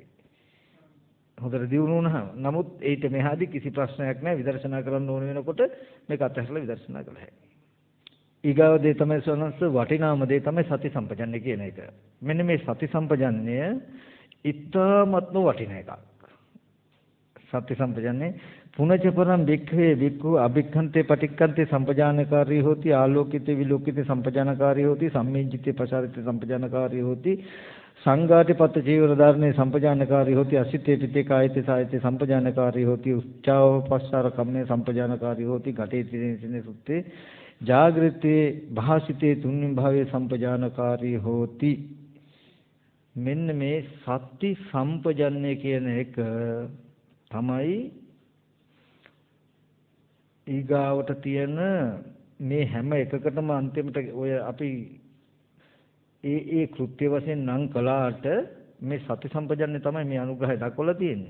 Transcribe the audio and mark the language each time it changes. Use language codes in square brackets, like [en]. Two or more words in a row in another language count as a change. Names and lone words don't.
[si] හොඳට දියුණු වුණාම. නමුත් ඊට මෙහාදී කිසි ප්‍රශ්නයක් නැහැ. විදර්ශනා කරන්න ඕන වෙනකොට මේක අතහැරලා විදර්ශනා කළ හැකියි. ඊගාව දේ තමයි සෝනස් වටිනාම දේ තමයි සති සම්පජන්‍ය කියන එක. මෙන්න මේ සති සම්පජන්‍ය ඉතාමත්ම වටින එකක්. [pi] සති සම්පජන්‍ය පුනච පරම් වික්ඛේ වික්ඛු අභික්ඛන්තේ පටික්ඛන්තේ සම්පජානකාරී හෝති ආලෝකිතේ විලෝකිතේ සම්පජානකාරී හෝති සම්මිජ්ජිතේ පසාරිතේ සම්පජානකාරී හෝති සංඝාටිපත්ත චීවර ධාරණේ සම්පජානකාරී හෝති අසිතේ පිතේ කායිතේ සායිතේ සම්පජානකාරී හෝති උච්චාව පස්සාර කම්මේ සම්පජානකාරී හෝති ඝටේ තිනේ සුත්තේ ජාගෘතේ භාසිතේ තුන්වෙනි භාවයේ සම්පජානකාරී හෝති. [si] මෙන්න මේ සති සම්පජන්‍ය කියන එක තමයි ඊගාවට තියෙන මේ හැම එකකටම අන්තිමට ඔය අපි ඒ කෘත්‍ය වශයෙන් නම් කළාට මේ සති සම්පජන්‍ය තමයි මේ අනුග්‍රහය දක්වලා තියෙන්නේ.